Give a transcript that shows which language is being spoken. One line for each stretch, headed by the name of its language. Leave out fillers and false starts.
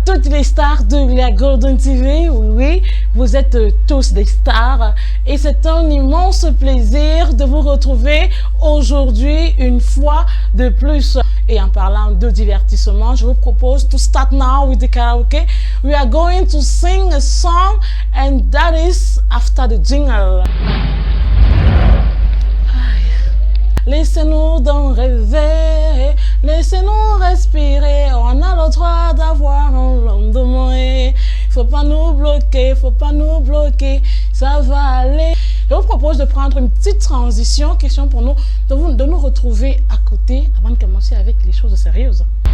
French: les stars de la Golden TV, oui, vous êtes tous des stars et c'est un immense plaisir de vous retrouver aujourd'hui une fois de plus. Et en parlant de divertissement, je vous propose
English: to start now with the karaoke. We are going to sing a song and that is after the jingle.
French: Laissez-nous donc rêver, laissez-nous respirer, on a le droit d'avoir un lendemain. Faut pas nous bloquer, ça va aller. Je vous propose de prendre une petite transition, question pour nous, de nous retrouver à côté avant de commencer avec les choses sérieuses.